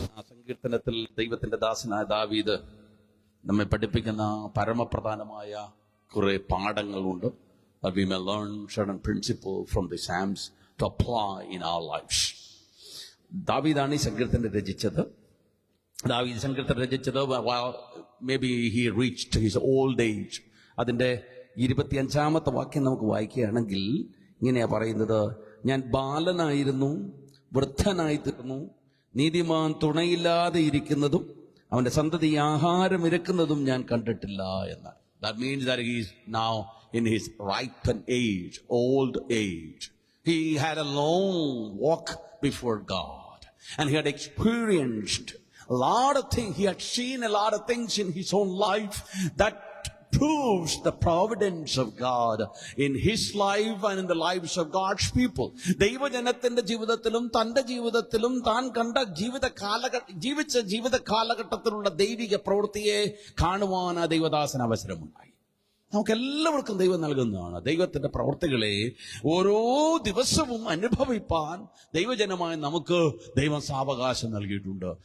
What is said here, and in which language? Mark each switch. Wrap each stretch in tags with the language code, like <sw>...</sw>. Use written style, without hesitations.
<ml>സങ്കീർത്തനത്തിൽ ദൈവത്തിന്റെ ദാസനായ ദാവീദ് നമ്മെ പഠിപ്പിക്കുന്ന പരമപ്രധാനമായ കുറെ പാഠങ്ങളുണ്ട്.</ml> <en>We may learn certain principles from the Psalms to apply in our lives.</en> <ml>ദാവീദാണ് ഈ സങ്കീർത്തനം രചിച്ചത്. ദാവീദ് സങ്കീർത്തനം രചിച്ചത്</ml> <en>maybe he reached his old age.</en> <ml>അതിന്റെ 25-ാമത്തെ വാക്യം നമുക്ക് വായിക്കുകയാണെങ്കിൽ ഇങ്ങനെയാ പറയുന്നത്: ഞാൻ ബാലനായിരുന്നു, വൃദ്ധനായി തീർന്നു, നീതിമാൻ തുണയില്ലാതെ ഇരിക്കുന്നതും അവന്റെ സന്തതി ആഹാരം ഇരക്കുന്നതും ഞാൻ കണ്ടിട്ടില്ല എന്നാണ്.</ml> <en>That means that he is now in his ripened age, old age. He had a long walk before God and he had experienced a lot of things. He had seen a lot of things in his own life that proves the providence of God in his life and in the lives of God's people.</en> <ml>ദൈവജനത്തിന്റെ ജീവിതത്തിലും തന്റെ ജീവിതത്തിലും താൻ കണ്ട ജീവിച്ച ജീവിത കാലഘട്ടത്തിലുള്ള ദൈവിക പ്രവൃത്തിയെ കാണുവാൻ ആ ദൈവദാസന് അവസരമുണ്ടായി. നമുക്കെല്ലാവർക്കും ദൈവം നൽകുന്നതാണ് ദൈവത്തിന്റെ പ്രവൃത്തികളെ ഓരോ ദിവസവും അനുഭവിപ്പാൻ ദൈവജനമായി നമുക്ക് ദൈവം സാവകാശം നൽകിയിട്ടുണ്ട്.</ml>